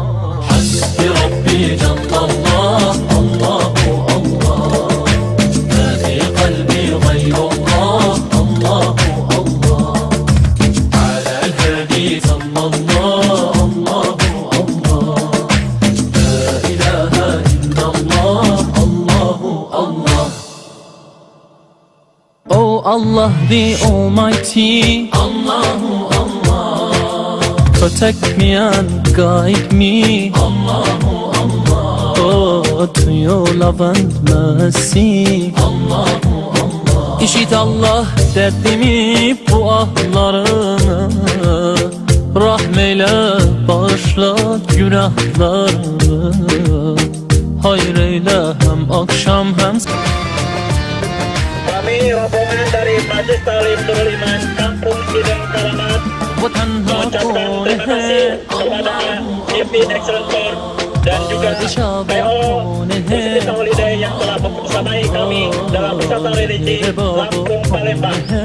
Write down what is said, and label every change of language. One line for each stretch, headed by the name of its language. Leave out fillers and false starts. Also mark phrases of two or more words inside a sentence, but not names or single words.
Arabic: حسبي ربي جل الله الله الله، ما في قلبي غير الله الله الله، على الهادي صلى الله الله الله، لا إله إلا الله الله الله.
English: Oh Allah the Almighty,
Arabic: الله الله,
English: protect me and guide me,
Arabic: الله الله,
English: oh, to your love and mercy,
Arabic: الله الله.
Turkish: İşit Allah derdimi, bu ahlarımı, rahmeyle bağışla günahlarımı, hayır eyle hem akşam hem.
Indonesian: Kami rombongan dari Majelis Taklim Nurul Iman Kampung Sidang Karamat mengucapkan terima kasih kepada Pimpinan Eksekutor dan juga PO Muslim Holiday yang telah membersamai kami dalam wisata religi Lampung Palembang.